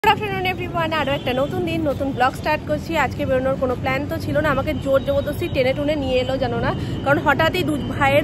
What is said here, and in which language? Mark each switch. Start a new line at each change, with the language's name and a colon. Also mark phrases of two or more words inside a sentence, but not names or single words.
English: good afternoon everyone
Bangla: আরো এক নতুন দিন নতুন ব্লগ স্টার্ট করছি আজকে বেরোনোর কোনো প্ল্যান তো ছিল না আমাকে জোর জবরদস্তি টেনে টুনে নিয়ে এলো জানো না কারণ হঠাৎই দুই ভাইয়ের